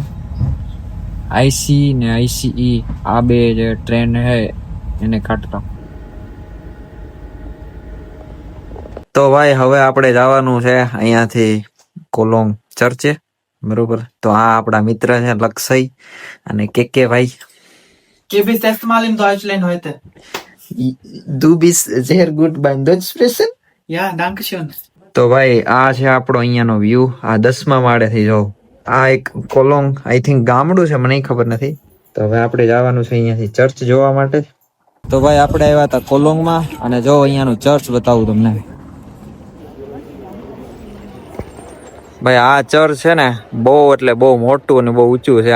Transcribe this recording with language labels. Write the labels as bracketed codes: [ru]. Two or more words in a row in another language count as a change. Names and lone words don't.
[gu] IC ને ICE આ બે જે ટ્રેન છે એને કાઢતા. તો ભાઈ હવે આપણે જવાનું છે અહીંયાથી કોલોંગ ચર્ચે, બરોબર? તો આ આપણા મિત્ર છે લક્ષય અને કે ભાઈ. [de] Du bist erstmal in Deutschland heute. Du bist sehr gut beim Deutsch sprechen. Ja, danke schön. [gu] તો ભાઈ આ છે આપણો અહીંયાનો વ્યૂ. આ 10મા માળેથી જો આ એક કોલોંગ [en] I think [gu] ગામડું છે, મને ખબર નથી. તો હવે આપણે જવાનું છે અહીંયાથી ચર્ચ જોવા માટે. તો ભાઈ આપણે આવ્યા હતા કોલોંગમાં અને જો અહીંયાનું ચર્ચ બતાવું તમને. ભાઈ આ ચર્ચ છે ને બહુ એટલે બહુ મોટું અને બહુ ઊંચું છે.